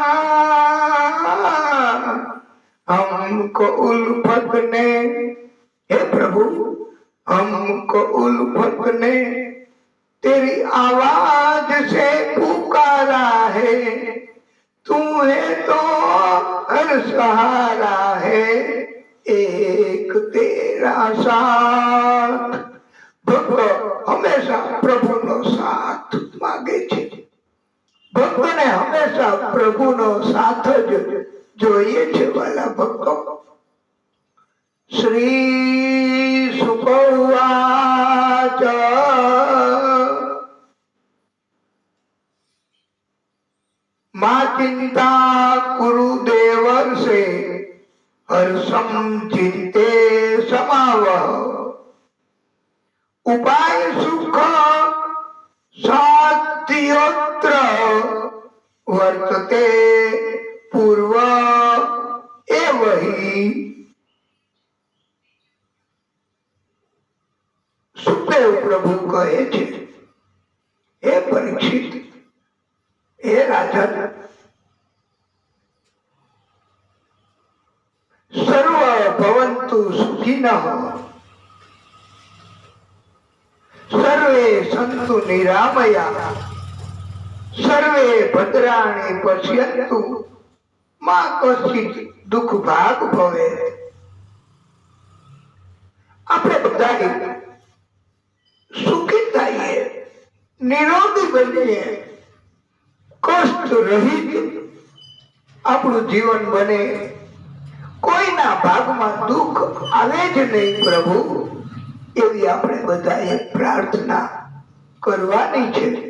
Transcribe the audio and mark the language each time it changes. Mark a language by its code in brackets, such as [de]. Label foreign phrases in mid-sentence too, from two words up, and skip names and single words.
[hi] हमको उल्फत ने, हे प्रभु, हमको उल्फत ने तेरी आवाज से पुकारा है, तू है तो हर सहारा है, एक तेरा साथ। [gu] ભક્તો હંમેશા પ્રભુનો સાથ માંગે છે. ભક્તોને હંમેશા પ્રભુનો સાથ જ જોઈએ છે. વાલા ભક્તો, [sa] શ્રી શુક ઉવાચ मा चिंता कुरु देवर्षे हर्षं चिंते समावह, उपाय सुख साध्योत्र वर्तते पूर्व एवहि। [gu] સુખદેવ પ્રભુ કહે છે, હે પરીક્ષિત, હે રાજન, [sa] सर्व भवन्तु सुखिनः, सर्वे सन्तु निरामया, सर्वे भद्राणि पश्यन्तु, मा कश्चित् दुःख भाग भवेत्। [gu] આપણે બધા સુખી થઈએ, નિરોગી બનીએ, કષ્ટ રહિત આપણું જીવન બને, કોઈના ભાગમાં દુઃખ આવે જ નહીં પ્રભુ, એવી આપણે બધાએ પ્રાર્થના કરવાની છે.